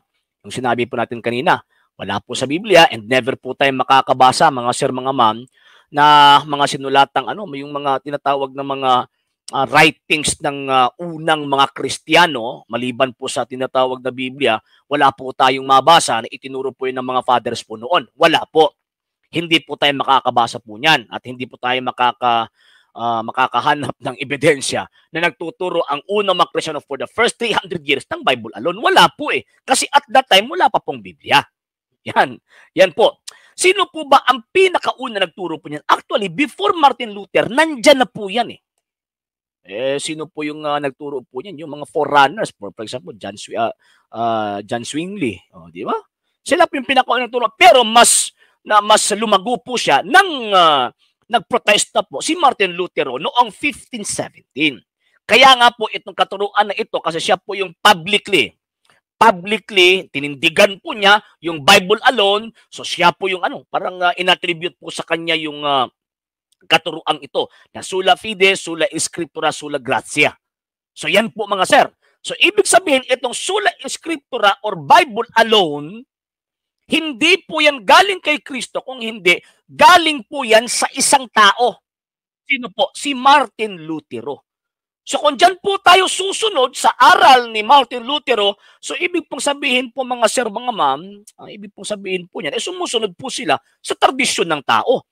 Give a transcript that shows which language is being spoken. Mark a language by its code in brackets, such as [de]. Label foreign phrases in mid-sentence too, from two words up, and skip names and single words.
[tl] Yung sinabi po natin kanina, wala po sa Biblia [en] and never [tl] po tayo makakabasa mga sir, mga ma'am, na mga sinulatang yung mga tinatawag na mga writings ng unang mga Kristiyano, maliban po sa tinatawag na Biblia, wala po tayong mabasa na itinuro po yun ng mga fathers po noon. Wala po. Hindi po tayo makakabasa po niyan at hindi po tayo makakahanap ng ebidensya na nagtuturo ang unang mga Kristiyano [en] for the first 300 years [tl] ng [en] Bible alone. [tl] Wala po eh. Kasi [en] at that time, [tl] wala pa pong Biblia. Yan po. Sino po ba ang pinakauna nagturo po niyan? Actually, before Martin Luther, nandyan na po yan eh. Sino po yung nagturo po niyan? Yung mga forerunners, [en] for example, [tl] John Zwingli. Di ba? Sila po yung pinakauna nagturo. Pero mas lumago po siya nang nagprotesta po si Martin Luther noong 1517. Kaya nga po itong katuruan na ito, kasi siya po yung publicly tinindigan po niya yung [en] Bible alone. [tl] So siya po yung parang inattribute po sa kanya yung katuruang ito na [la] sola fide, sola scriptura, sola gratia. [tl] So yan po mga sir. So ibig sabihin itong [la] sola scriptura [tl] or [en] Bible alone, [tl] hindi po yan galing kay Kristo, kung hindi, galing po yan sa isang tao. Sino po? Si Martin Lutero. So kung dyan po tayo susunod sa aral ni Martin Lutero, so ibig pong sabihin po mga sir, mga ma'am, ibig pong sabihin po niyan, sumusunod po sila sa tradisyon ng tao.